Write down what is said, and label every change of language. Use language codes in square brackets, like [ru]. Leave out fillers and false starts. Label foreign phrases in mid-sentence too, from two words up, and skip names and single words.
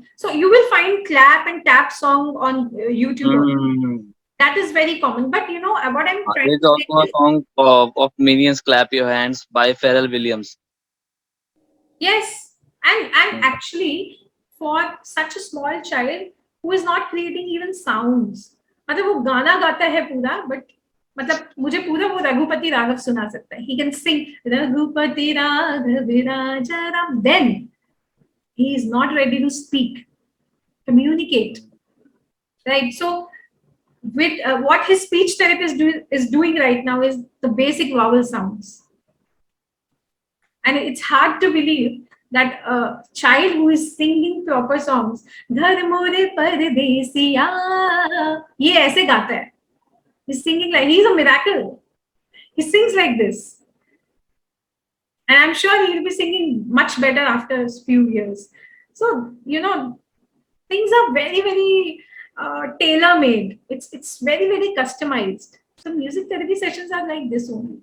[en] So you will find clap and tap song on YouTube. That is very common. But what I'm trying There's to also say a song of Minions Clap Your Hands by Pharrell Williams. yes, and actually for such a small child who is not creating even sounds, [hi] मतलब वो गाना गाता है पूरा, but मतलब मुझे पूरा वो रघुपति राघव सुना सकता है. [en] He can sing [hi] रघुपति राघव राजा राम. [en] Then he is not ready to speak, communicate, right? So with what his speech therapist is doing right now is the basic vowel sounds, and it's hard to believe that a child who is singing proper songs, [hi] घर मोरे परदेसिया, ये ऐसे गाता है. [en] He's singing like he's a miracle. He sings like this, and I'm sure he'll be singing much better after a few years. So things are very, very tailor-made. It's very, very customized. So music therapy sessions are like this only.